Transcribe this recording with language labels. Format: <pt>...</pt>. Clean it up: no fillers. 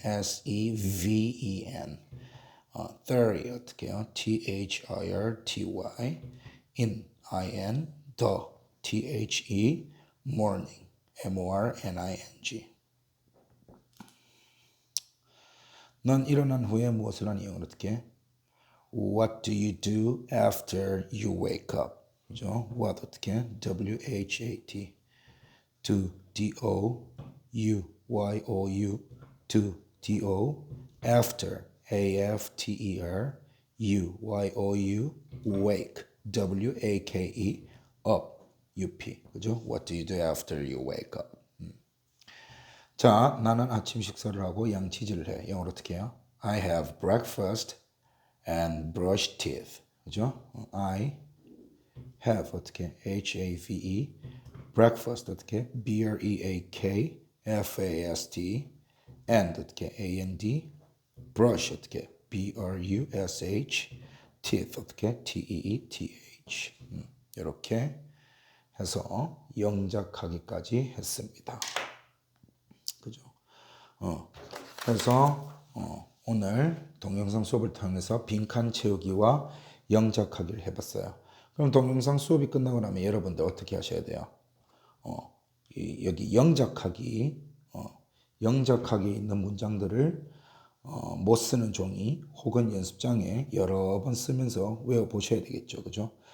<en>S-E-V-E-N. 30 어떻게요? T-H-I-R-T-Y. in I-N. the T-H-E. morning. M-O-R-N-I-N-G.</en> <ko>넌 일어난 후에 무엇을 하니? 영어로 어떻게?</ko> <en>What do you do after you wake up? 그죠? What 어떻게? W-H-A-T. do. D-O-U. Y-O-U. do. D-O. after. A-F-T-E-R. U. Y-O-U. wake. W-A-K-E. up. U-P. 그죠? What do you do after you wake up?</en> <ko>자, 나는 아침 식사를 하고 양치질을 해. 영어로 어떻게 해요?</ko> <en>I have breakfast and brush teeth. 그죠? I have 어떻게? H-A-V-E. breakfast 어떻게? B-R-E-A-K-F-A-S-T. and 어떻게? A-N-D. brush 어떻게? B-R-U-S-H. teeth 어떻게? T-E-E-T-H. 이렇게</en> <ko>해서 영작하기까지 했습니다. 그죠? 그래서 오늘 동영상 수업을 통해서 빈칸 채우기와 영작하기를 해봤어요. 그럼 동영상 수업이 끝나고 나면 여러분들 어떻게 하셔야 돼요? 여기 영작하기에 있는 문장들을 못 쓰는 종이 혹은 연습장에 여러 번 쓰면서 외워보셔야 되겠죠. 그죠?</ko>